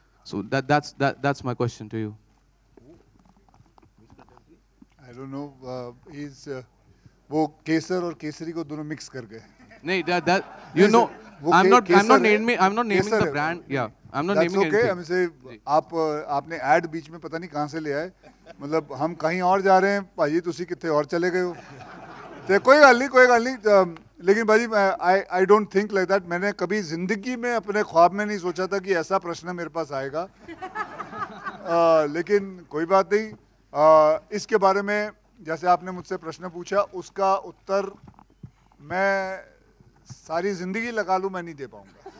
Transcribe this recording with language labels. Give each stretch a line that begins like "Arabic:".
English: So that's my question to you. I don't know. He's
Hindi: वो केसर और केसरी को दोनों मिक्स कर गए.
English: नहीं, that you know, I'm not naming the brand. Yeah, I'm not naming anything. That's okay.
Hindi: हम से आपने ऐड बीच में पता नहीं कहाँ से ले आए. मतलब हम कहीं और जा रहे हैं,
Punjabi: भाजी तुसी कितने और चले गए हो.
Hindi: तो कोई गल नहीं. लेकिन भाजी
English: I don't think like that.
Hindi: मैंने कभी जिंदगी में अपने ख्वाब में नहीं सोचा था कि ऐसा प्रश्न मेरे पास आएगा. लेकिन कोई बात नहीं. इसके बारे में जैसे आपने मुझसे प्रश्न पूछा, उसका उत्तर मैं सारी जिंदगी लगा लूं, मैं नहीं दे पाऊंगा.